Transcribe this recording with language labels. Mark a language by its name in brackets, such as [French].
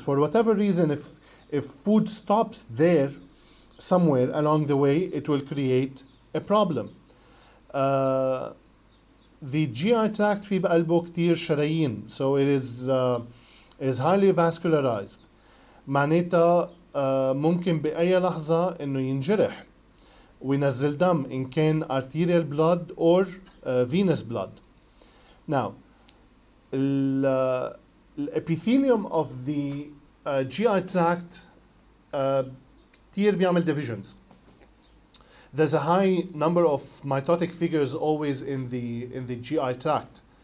[English] For whatever reason, if food stops there somewhere along the way, it will create a problem. The GI tract [Arabic] في بقلبه كتير شرايين, [English] so it is highly vascularized. [Arabic] معناتها ممكن بأي لحظة إنه ينجرح وينزل دم إن كان [English] arterial blood or venous blood. Now, the epithelium of the GI tract [Arabic] كتير بيعمل [English] divisions. There's a high number of mitotic figures always in the GI tract.